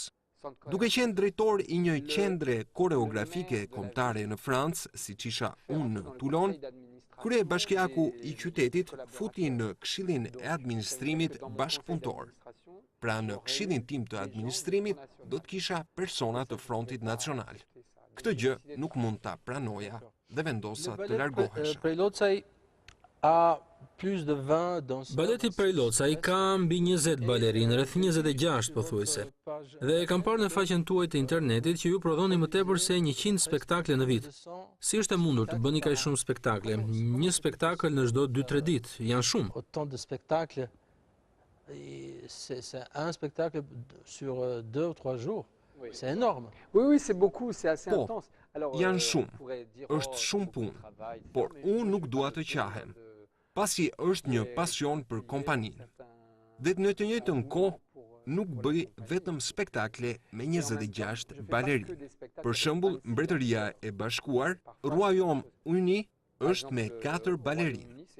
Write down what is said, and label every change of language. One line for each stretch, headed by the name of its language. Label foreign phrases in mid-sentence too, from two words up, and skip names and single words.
Albanian: Duke qenë drejtor i një qendre koreografike kombëtare në Francë, siç isha unë në Toulon, krye bashkiaku i qytetit futi në këshillin e administrimit bashkëpunëtor. Pra në këshillin tim të administrimit do të kisha persona të Frontit Nacional. Këtë gjë nuk mund ta pranoja dhe vendosa të largohesha.
French: Prej Locaj a plus de 20 danseurs.
Albanian: Baleti prej Locaj ka mbi 20 balerinë, rreth 26 pothuajse. Dhe e kam parë në faqen tuaj të internetit që ju prodhoni më tepër se 100 spektakle në vit. Si është e mundur të bëni kaq shumë spektakle? Një spektakël në çdo 2-3 ditë, janë shumë.
French: Autant de spectacles, c'est un spectacle sur 2 ou 3 jours. C'est énorme. Oui, c'est beaucoup, c'est assez
Albanian: Po,
French: intense.
Albanian: janë shumë, është shumë punë, por unë nuk dua të qahem, pasi është një pasion për kompaninë. Dhe në të njëjtën kohë, nuk bëj vetëm spektakle me 26 balerinë. Për shembull, Mbretëria e Bashkuar, Royaume Uni, është me 4 balerinë.